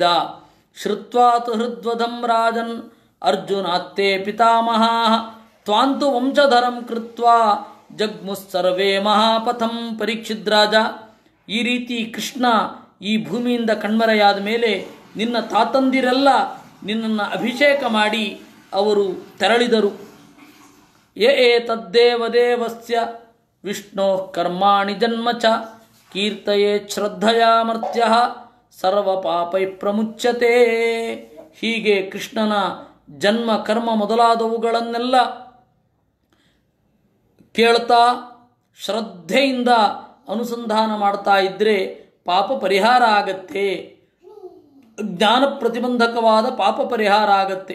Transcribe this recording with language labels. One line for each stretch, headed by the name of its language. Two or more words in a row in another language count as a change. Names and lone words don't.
Sanskrit: ಶ್ರುತ್ವಾತು ಹೃದ್ವದಂ ರಾಜನ್ ಅರ್ಜುನಾತ್ತೇ ಪಿತಾಮಹಾ ತ್ವಾಂತು ವಂಶಧರಂ ಕೃತ್ವಾ ಜಗ್ಮುಸ್ಸರ್ವೇ ಮಹಾಪಥಂ.
Kannada: ಪರೀಕ್ಷಿತ್ ರಾಜ, ಈ ರೀತಿ ಕೃಷ್ಣ ಈ ಭೂಮಿಯಿಂದ ಕಣ್ಮರೆಯಾದ ಮೇಲೆ ನಿನ್ನ ತಾತಂದಿರೆಲ್ಲ ನಿನ್ನನ್ನು ಅಭಿಷೇಕ ಮಾಡಿ ಅವರು ತೆರಳಿದರು.
Sanskrit: ತದ್ದೇವದೇವಸ್ಯ ವಿಷ್ಣೋ ಕರ್ಮಾಣಿ ಜನ್ಮ ಚ ಕೀರ್ತಯೇ ಶ್ರದ್ಧಯಾ ಮರ್ತ್ಯ ಸರ್ವ ಪಾಪೈ ಪ್ರಮುಚ್ಯತೆ.
Kannada: ಹೀಗೆ ಕೃಷ್ಣನ ಜನ್ಮ ಕರ್ಮ ಮೊದಲಾದವುಗಳನ್ನೆಲ್ಲ ಕೇಳ್ತಾ ಶ್ರದ್ಧೆಯಿಂದ ಅನುಸಂಧಾನ ಮಾಡ್ತಾ ಇದ್ದರೆ ಪಾಪ ಪರಿಹಾರ ಆಗತ್ತೆ, ಜ್ಞಾನ ಪ್ರತಿಬಂಧಕವಾದ ಪಾಪ ಪರಿಹಾರ ಆಗತ್ತೆ.